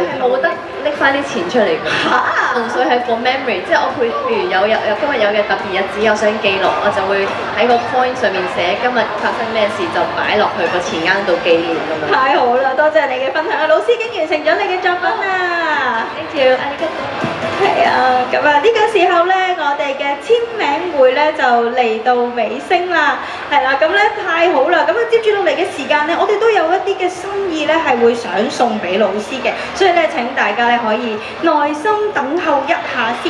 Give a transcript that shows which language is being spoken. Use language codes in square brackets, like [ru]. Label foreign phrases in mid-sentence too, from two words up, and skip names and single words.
[yue] 冇得拎翻啲錢出嚟㗎。純粹係 [en] for memory， [yue] 即係我譬如有今日有嘅特別日子，我想記錄，我就會喺個 coin 上面寫今日發生咩事，就擺落去個錢罌度紀念咁樣。太好啦，多謝你嘅分享，老師已經完成咗你嘅作品啦。 [en] Thank you， [ja] ありがとう。 [yue] 係啊，咁啊呢個時候咧，我哋嘅簽名會咧就嚟到尾聲啦。係啦，咁咧太好啦。咁啊接住落嚟嘅時間咧，我哋都有一啲嘅心意咧係會想送俾老師嘅，所以咧請大家咧可以耐心等候一下先。